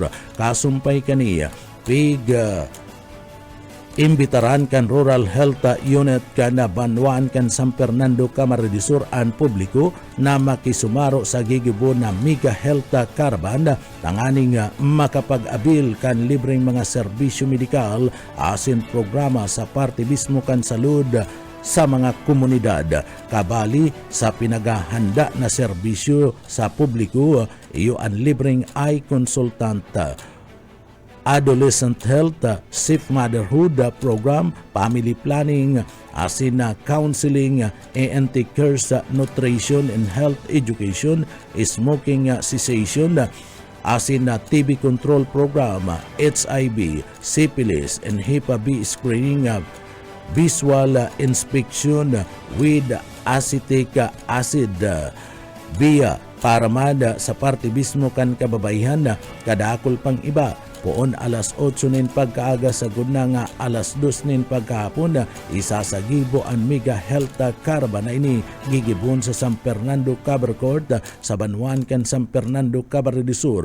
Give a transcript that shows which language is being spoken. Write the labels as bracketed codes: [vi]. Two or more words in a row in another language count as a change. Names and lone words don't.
[bik] Kasumpay kaniya imbitaran kan Rural Health Unit kan banwaan kan San Fernando, Camarines Sur ang publiko na makisumaro sa gigibo na Mega Health Caravan tanganing makapag-abil kan libreng mga serbisyo medikal asin programa sa parte mismo kan salud sa mga komunidad. Kabali sa pinaghahanda na serbisyo sa publiko, iyo ang libreng [en] eye consultant, adolescent health, safe motherhood program, family planning, [bik] asin na [en] counseling, ENT cares, nutrition and health education, smoking cessation, [bik] asin na [en] TB control program, HIV, syphilis and Hep B screening, visual inspection with acetic acid, via [bik] paramada sa parte mismo kan kababayan kadakol pang iba. Poon alas 8 nin pagkaaga sa gudna nga alas 2 nin pagkahapon isasagibo ang Mega Health Caravan na ini gigibon sa San Fernando Cabercourt sa banwan kan San Fernando, Camarines Sur.